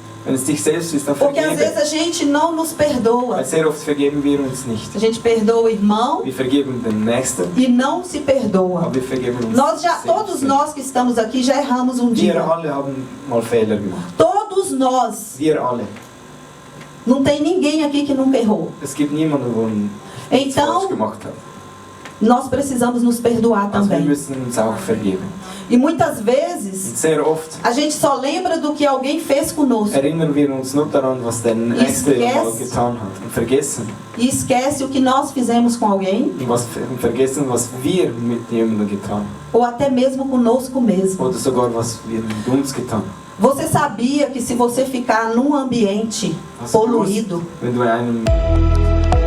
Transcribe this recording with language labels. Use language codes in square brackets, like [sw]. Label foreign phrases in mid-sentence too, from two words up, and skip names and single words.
[de] selbst Wenn es dich selbst ist, dann [pt] Porque às [de] vergebe. [pt] vezes a gente não nos perdoa. [de] Weil sehr oft vergeben wir uns nicht. [pt] A gente perdoa o irmão [de] Wir vergeben den Nächsten, [pt] e não se perdoa. [de] aber wir vergeben uns [pt] Todos [de] selbst. [pt] nós que estamos aqui já erramos um [de] Wir [pt] dia. [de] alle haben mal Fehler gemacht. [pt] Todos nós. [de] Wir alle. [pt] Não tem ninguém aqui que nunca errou. [de] Es gibt niemanden, der nichts [pt] Então, [de] falsch gemacht hat. [pt] nós precisamos nos perdoar [de] Also wir [pt] também. [de] müssen uns auch vergeben. [pt] E muitas [de] Und [pt] vezes [de] sehr oft [pt] a gente só lembra do que alguém fez conosco [de] erinnern wir uns nur daran, was der Nächste Yes. mal getan hat. Und vergessen. [pt] e esquece o que nós fizemos com alguém [de] Und vergessen, was wir mit jemandem getan haben. [pt] ou até mesmo conosco mesmo. [de] Oder sogar, was wir mit uns getan haben. [pt] Você sabia que se você ficar num ambiente [de] Also [pt] poluído, [de] wenn du in einem